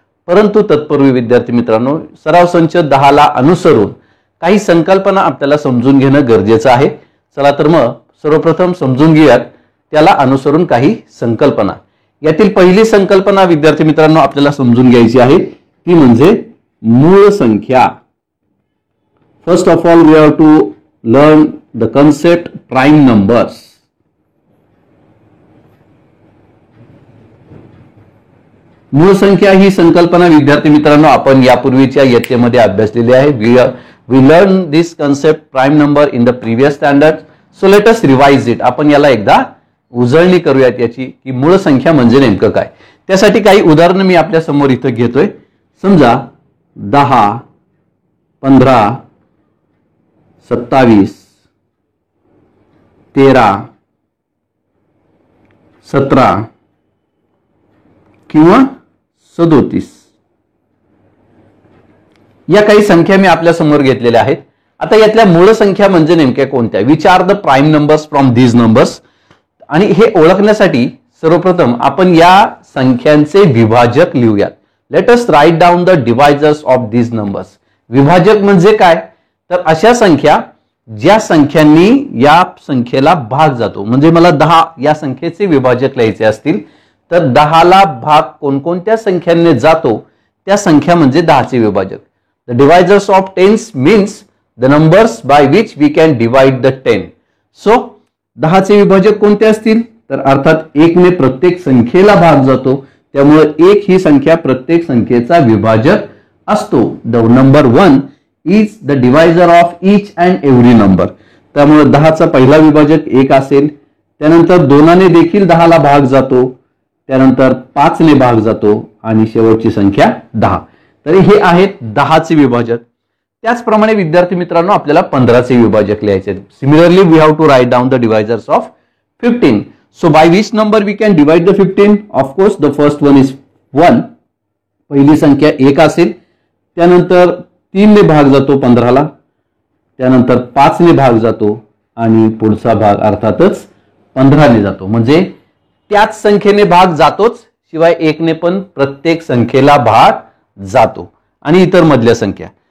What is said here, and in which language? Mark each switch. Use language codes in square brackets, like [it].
[mr] परंतु तत्पूर्वी विद्यार्थी मित्रांनो, सराव संच 10 ला अनुसरून काही संकल्पना आपल्याला समजून घेणं गरजेचं आहे। चला तर मग सर्वप्रथम समजून घेऊयात त्याला अनुसरून काही संकल्पना। यातील पहिली संकल्पना विद्यार्थी मित्रांनो आपल्याला समजून घ्यायची आहे, ती म्हणजे मूळ संख्या। [en] First of all, we have to learn the concept prime numbers. [mr] मूळ संख्या ही संकल्पना विद्यार्थी मित्रांनो आपण यापूर्वीच्या इयत्तेमध्ये अभ्यासलेली आहे। [en] We learned this concept prime number in the previous standard. So let us revise it. [mr] आपण याला एकदा उजळणी करूयात याची की मूळ संख्या म्हणजे नेमकं काय। त्यासाठी काही उदाहरणं मी आपल्या समोर इथं घेतोय। समजा 10, 15, 27, 13, 17 किंवा 37 या काही संख्या मी आपल्या समोर घेतलेल्या आहेत। आता यातल्या मूळ संख्या म्हणजे नेमक्या कोणत्या? [en] Which are the prime numbers from these numbers. [mr] आणि हे ओळखण्यासाठी सर्वप्रथम आपण या संख्यांचे विभाजक लिहूयात। [en] Let us write down the divisors of these numbers. [mr] विभाजक म्हणजे काय? तर अशा संख्या ज्या संख्यांनी या संख्येला भाग जातो। म्हणजे मला 10 या संख्येचे विभाजक लिहायचे असतील तर 10 ला भाग कोणकोणत्या संख्यांनी जातो त्या संख्या म्हणजे 10 चे विभाजक। [en] The divisors of tens means the numbers by which we can divide the 10। [mr] So 10 चे विभाजक कोणते असतील? तर अर्थात 1 ने प्रत्येक संख्येला भाग जातो, त्यामुळे 1 ही संख्या प्रत्येक संख्येचा विभाजक असतो। [en] The number 1 is the divisor of each and every number. [mr] त्यामुळे 10 चा पहिला विभाजक 1 असेल, त्यानंतर 2 ने देखील 10 ला भाग जातो, त्यानंतर 5 ने भाग जातो आणि शेवटची संख्या 10। तरी हे आहेत 10 चे विभाजक। त्याचप्रमाणे विद्यार्थी मित्रांनो आपल्याला 15 चे विभाजक लिहायचे आहेत। [en] Similarly we have to write down the divisors of 15. So by which number we can divide the 15? Of course the first one is 1. [mr] पहिली संख्या 1 असेल, त्यानंतर 3 ने भाग जातो 15 ला, त्यानंतर 5 ने भाग जातो आणि पुढचा भाग अर्थातच 15 ने जातो। म्हणजे त्याच संख्येने भाग जातोच, शिवाय 1 ने पण प्रत्येक संख्येला भाग जातो आणि इतर मधल्या संख्या।